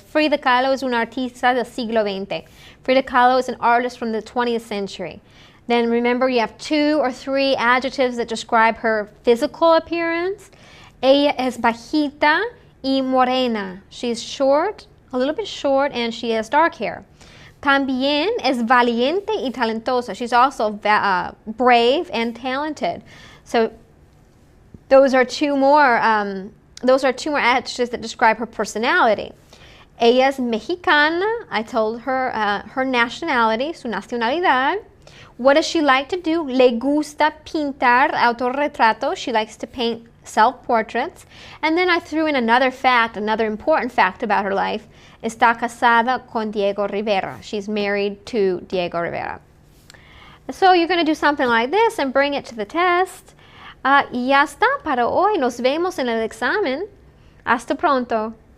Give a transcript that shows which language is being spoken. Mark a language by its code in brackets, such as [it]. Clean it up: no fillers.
[en] Frida Kahlo is [es] una artista del siglo XX. [en] Frida Kahlo is an artist from the 20th century. Then remember, you have 2 or 3 adjectives that describe her physical appearance. [es] Ella es bajita y morena. [en] She's short, a little bit short, and she has dark hair. [es] También es valiente y talentosa. [en] She's also brave and talented. So those are two more adjectives that describe her personality. [es] Ella es mexicana. [en] I told her her nationality, [es] su nacionalidad. [en] What does she like to do? [es] Le gusta pintar autorretratos. [en] She likes to paint self-portraits. And then I threw in another important fact about her life. [es] Está casada con Diego Rivera. [en] She's married to Diego Rivera. So you're going to do something like this and bring it to the test. [es] Y ya está para hoy. Nos vemos en el examen. Hasta pronto.